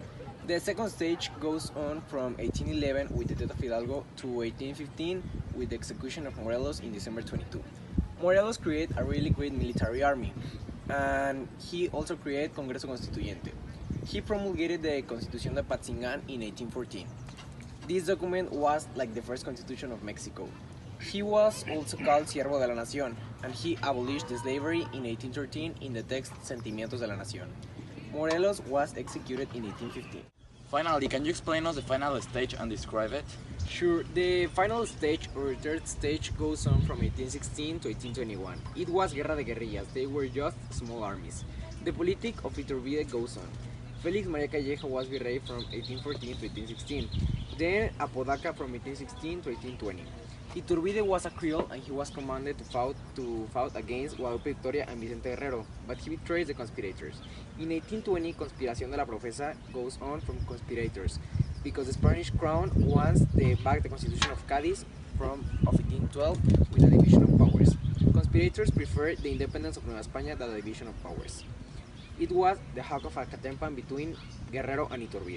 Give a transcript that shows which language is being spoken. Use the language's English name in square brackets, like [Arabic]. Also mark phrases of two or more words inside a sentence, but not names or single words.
[English] The second stage goes on from 1811 with the death of Hidalgo to 1815 with the execution of Morelos in December 22. Morelos created a really great military army, and he also created Congreso Constituyente. He promulgated the Constitución de Apatzingán in 1814. This document was like the first constitution of Mexico. He was also called Siervo de la Nación, and he abolished the slavery in 1813 in the text Sentimientos de la Nación. Morelos was executed in 1815. Finally, can you explain us the final stage and describe it? Sure, the final stage or third stage goes on from 1816 to 1821. It was [Spanish] Guerra de Guerrillas, [English] they were just small armies. The politic of Iturbide goes on. Félix María Calleja was virrey from 1814 to 1816. Then Apodaca from 1816 to 1820. Iturbide was a Creole and he was commanded to fight against Guadalupe Victoria and Vicente Guerrero, but he betrays the conspirators. In 1820, Conspiración de la Profesa goes on from conspirators because the Spanish crown wants back the Constitution of Cádiz of 1812 with a division of powers. Conspirators prefer the independence of Nueva España than the division of powers. It was the Hack of Acatempan between Guerrero and Iturbide.